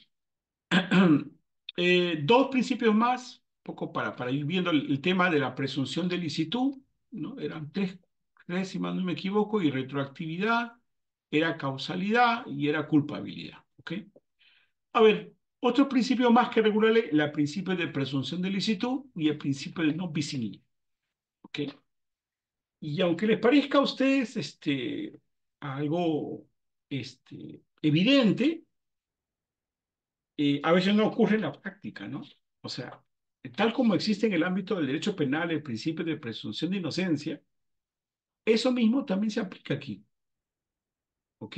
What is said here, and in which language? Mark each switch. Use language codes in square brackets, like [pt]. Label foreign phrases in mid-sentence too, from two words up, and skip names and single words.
[es] Dos principios más, poco para ir viendo el tema de la presunción de licitud, ¿no? Eran tres, si mal no me equivoco, y retroactividad, era causalidad y era culpabilidad, ¿ok? A ver, otro principio más que regula el principio de presunción de licitud y el principio de [la] no bis in idem, [es] ¿ok? Y aunque les parezca a ustedes algo evidente, a veces no ocurre en la práctica, ¿no? O sea, tal como existe en el ámbito del derecho penal el principio de presunción de inocencia, eso mismo también se aplica aquí, ¿ok?